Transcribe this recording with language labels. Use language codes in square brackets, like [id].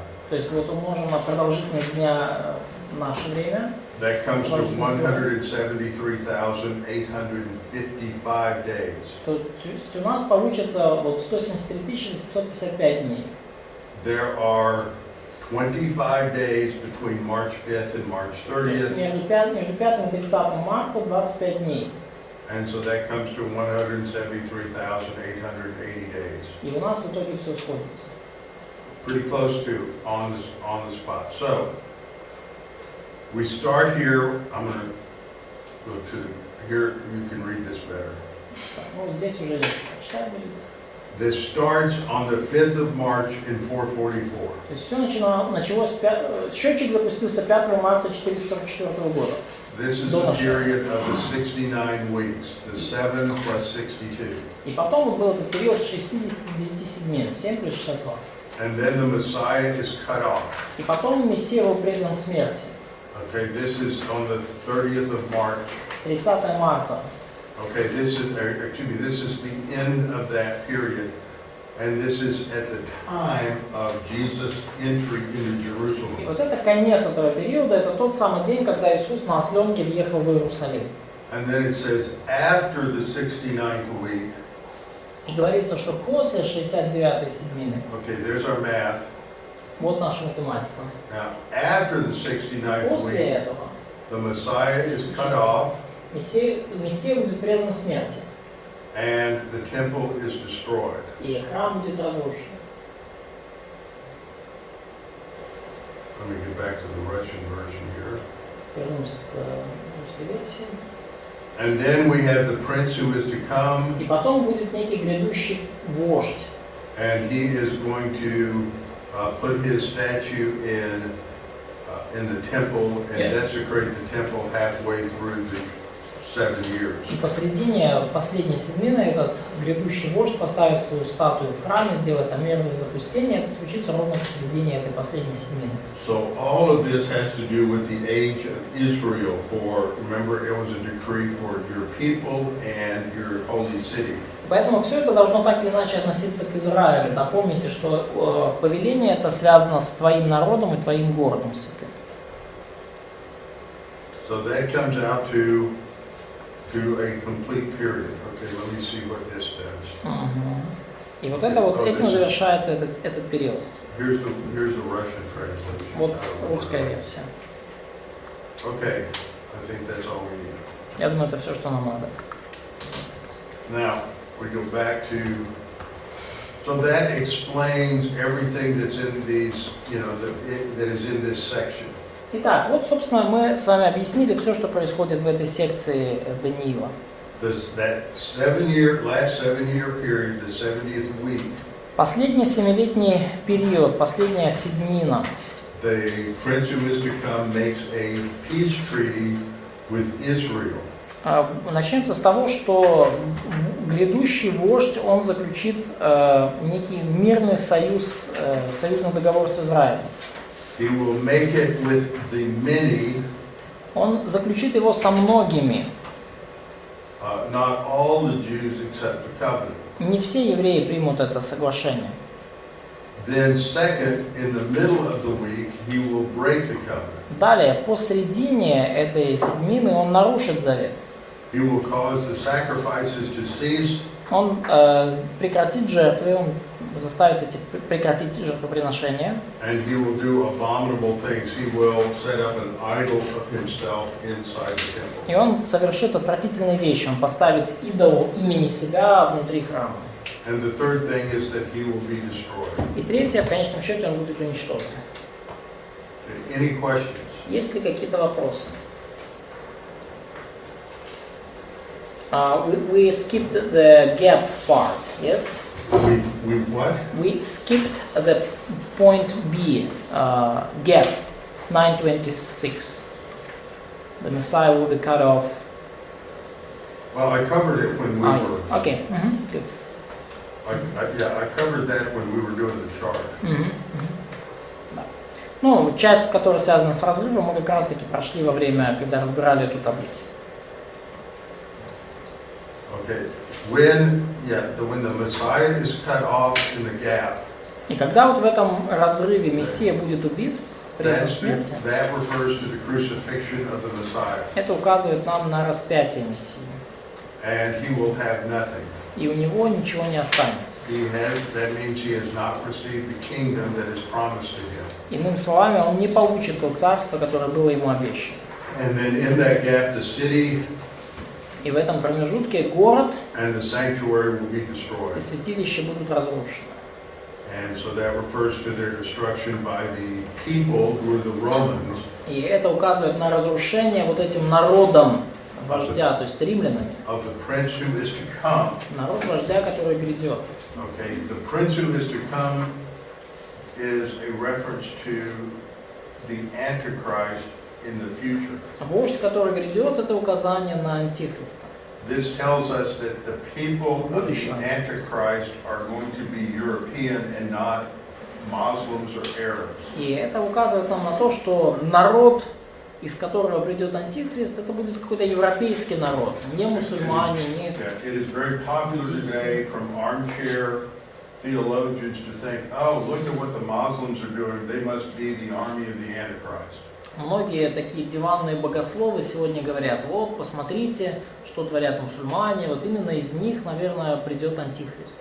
[ru] то есть вот умножим на продолжительность дня наше время, [en] that comes to 173,855 days. [ru] то есть у нас получится вот 173 855 дней. [en] There are 25 days between March 5th and March [ru] То есть [en] 30th, [ru] между 5 и 30 марта 25 дней. [en] and so that comes to 173,880 days. [ru] И у нас в итоге все сходится. [en] Pretty close to on the spot. So we start here. I'm going to go to here. You can read this better. [ru] Так, здесь уже легче прочитать будет. [en] This starts on the 5th of March in 444. [ru] То есть все началось, счетчик запустился 5 марта 444 года. [en] This is the period of the 69 weeks, the 7 plus 62. [ru] И потом вот был этот период 69 седмин, 7 плюс 62. [en] And then the Messiah is cut off. [ru] И потом Мессия был предан смерти. [en] Okay, this is on the 30th of March. [ru] 30 марта. [en] Okay, this is the end of that period. And this is at the time of Jesus' entry into [ru] И [en] Jerusalem. [ru] вот это конец этого периода, это тот самый день, когда Иисус на осленке въехал в Иерусалим. [en] And then it says, after the 69th week, [ru] И говорится, что после 69-й седмины, [en] okay, there's our math. [ru] Вот наша математика. [en] Now, after the 69th [ru] После [en] week, [ru] этого [en] the Messiah is cut off [ru] Мессия будет предан смерти, [en] and the temple is destroyed. [ru] и храм будет разрушен. [en] Let me get back to the Russian version here. [ru] Вернемся к русской версии. [en] And then we have the prince who is to come, [ru] И потом будет некий грядущий вождь. [en] and he is going to put his statue in the temple and Yeah. desecrate the temple halfway through the 7 years. [ru] И посредине последней седмины этот грядущий вождь поставит свою статую в храме, сделает там мерзость запустения. Это случится ровно посередине этой последней седмины. [en] So all of this has to do with the age of Israel. Remember, it was a decree for your people and your holy city. [ru] Поэтому все это должно так или иначе относиться к Израилю. Напомните, что повеление это связано с твоим народом и твоим городом святым. [en] So that comes out to a complete period. Okay, let me see what this does. [ru] И вот это вот этим завершается этот период. [en] Here's the Russian translation. [ru] Вот русская версия. [en] Okay, I think that's all we need. [ru] Я думаю, это все, что нам надо. [en] Now, we go back to, so that explains everything that's in these, that is in this section. [ru] Итак, вот, собственно, мы с вами объяснили все, что происходит в этой секции Даниила. [en] That last 7-year period, the 70th week, [ru] Последний семилетний период, последняя седьмина. [en] the prince who is to come makes a peace treaty with Israel. [ru] Начнется с того, что грядущий вождь, он заключит некий мирный союз, союзный договор с Израилем. [en] He will make it with the many, [ru] Он заключит его со многими. [en] not all the Jews accept the covenant. [ru] Не все евреи примут это соглашение. [en] Then second, in the middle of the week, he will break the covenant. [ru] Далее, посредине этой седмины он нарушит завет. [en] He will cause the sacrifices to cease. [ru] Он прекратит жертвы, он заставит прекратить жертвоприношения. [en] And he will do abominable things. He will set up an idol of himself inside the temple. [ru] И он совершит отвратительные вещи. Он поставит идол имени себя внутри храма. [en] And the third thing is that he will be destroyed. [ru] И третье, в конечном счете, он будет уничтожен. [en] Any questions? [ru] Есть ли какие-то вопросы? [en] We skipped the gap part, yes? We what? We skipped the point B, gap, 9:26. The Messiah will be cut off. Well, I covered it when we were. Okay, good. I covered that when we were doing the chart. [ru] Да. Ну, часть, которая связана с разрывом, мы как раз таки прошли во время, когда разбирали эту таблицу. [en] Okay. When the Messiah is cut off in the gap, [ru] И когда вот в этом разрыве Мессия будет убит, прежде смерти, [en] that refers to the crucifixion of the Messiah. [ru] это указывает нам на распятие Мессии. [en] And he will have nothing. [ru] И у него ничего не останется. [en] That means he has not received the kingdom that is promised to him. [ru] Иными словами, он не получит то царство, которое было ему обещано. [en] And then in that gap, the city [ru] И в этом промежутке город [en] and the sanctuary will be destroyed. [ru] и святилище будут разрушены. [en] And so that refers to their destruction by the people who are the Romans. [ru] И это указывает на разрушение вот этим народом вождя, то есть римлянами. [en] Of the prince who is to come. [ru] Народ вождя, который грядет. [en] Okay, the prince who is to come is a reference to the Antichrist in the future. [ru] Вождь, который грядет, это указание на Антихриста. [en] This tells us that the people of the Antichrist are going to be European and not Muslims or Arabs. [ru] И это указывает нам на то, что народ, из которого придет Антихрист, это будет какой-то европейский народ, не мусульмане, не... [en] It is very popular today from armchair theologians to think, oh, look at what the Muslims are doing. They must be the army of the Antichrist. [ru] Многие такие диванные богословы сегодня говорят, вот, посмотрите, что творят мусульмане, вот именно из них, наверное, придет Антихрист.